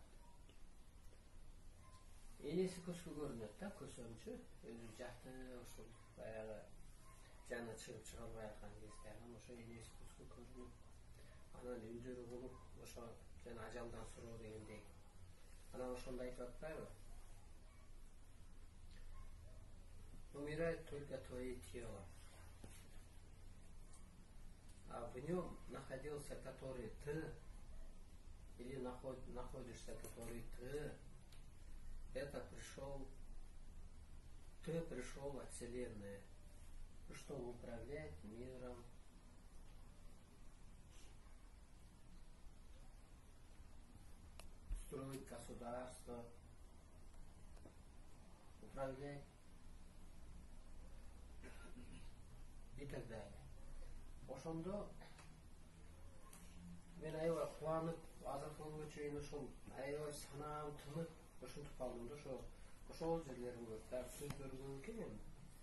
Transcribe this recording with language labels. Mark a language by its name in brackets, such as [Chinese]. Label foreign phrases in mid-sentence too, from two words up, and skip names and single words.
[Kyrgyz] энеси көзгө көрүнөт да, Көсөмчү өзү жаты ошол баягы жаны чыгып чыга албай аткан кезде, анан ошо энеси көзгө көрүнүп, анан үндөрү болуп, ошо жана ажалдан суроо дегендей. Анан ошондо айтып атпайбы? [Russian] Умирает только твое тело, а в нем находился, который ты, или находишься, который ты, это ты пришел от Вселенной, чтобы управлять миром, строить государство, управлять и так далее. [Kyrgyz] Ошондо мен аябай кубанып, азыркыга чейин ошол аябай санаам тынып ушинтип калдым да, ошол жерлерин көрүп, сөздөрү көп экен.